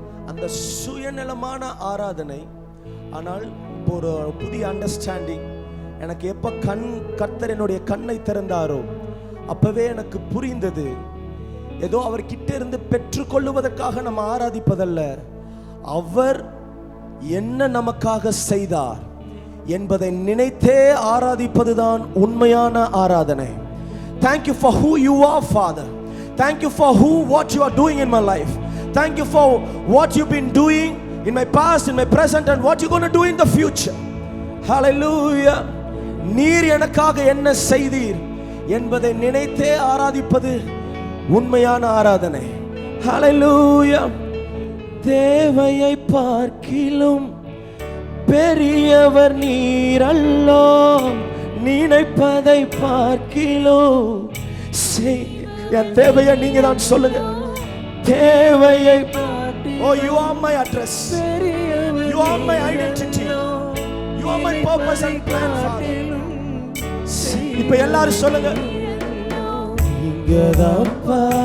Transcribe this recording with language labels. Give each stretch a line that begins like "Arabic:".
Tamil: அந்த சுயநலமான ஆராதனை. ஆனால் இப்போ ஒரு புதிய அண்டர்ஸ்டாண்டிங் எனக்கு எப்போ கர்த்தர் என்னுடைய கண்ணை திறந்தாரோ அப்பவே எனக்கு புரிந்தது, ஏதோ அவர்கிட்ட இருந்து பெற்றுக்கொள்ளுவதற்காக நம்ம ஆராதிப்பதல்ல, அவர் என்ன நமக்காக செய்தார் என்பதை நினைத்தே ஆராதிப்பதுதான் உண்மையான ஆராதனை.
English: Thank you for who you are, Father. Thank you for what you are doing in my life. Thank you for what you've been doing in my past, in my present, and what you're going to do in the future. Hallelujah.
Tamil: நீர் எனக்காக என்ன செய்தீர் என்பதை நினைத்தே ஆராதிப்பது உண்மையான ஆராதனை. Hallelujah. தேவையை பார்க்கிலும் பெரியவர் நீர் அல்லோ, நினைப்பதை பார்க்கிலும் என் தேவையை நீங்க தான் சொல்லுங்க. தேவையை
English: oh, you are my address, you are my identity, you are my purpose and plan, Father.
Tamil: இப்ப எல்லாரும் சொல்லுங்க, நீங்கதான்ப்பா